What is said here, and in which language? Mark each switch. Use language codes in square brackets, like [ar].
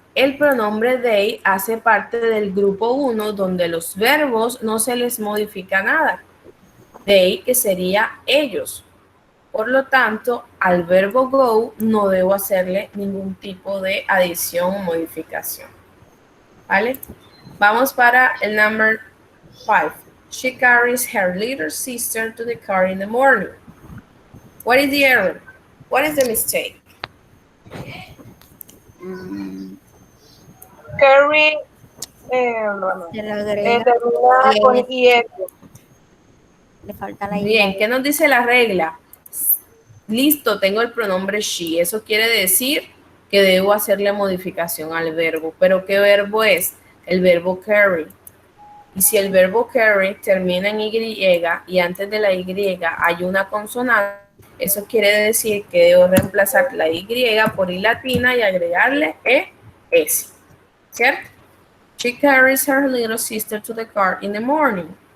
[es] El pronombre they hace parte del grupo 1 donde los verbos no se les modifica nada. They, que sería ellos. Por lo tanto, al verbo go no debo hacerle ningún tipo de adición o modificación. ¿Vale? Vamos para el [en] number 5. She carries her little sister to the car in the morning. What is the error? What is the mistake? Carry, [es] Se le agrega termina con IS. le falta la I. Bien, ¿qué nos dice la regla? Listo, tengo el pronombre she. Eso quiere decir que debo hacerle modificación al verbo. ¿Pero qué verbo es? El verbo carry. Y si el verbo carry termina en Y y antes de la Y hay una consonante, eso quiere decir que debo reemplazar la Y por I latina y agregarle ES. ¿Cierto? [en] She carries her little sister to the car in the morning.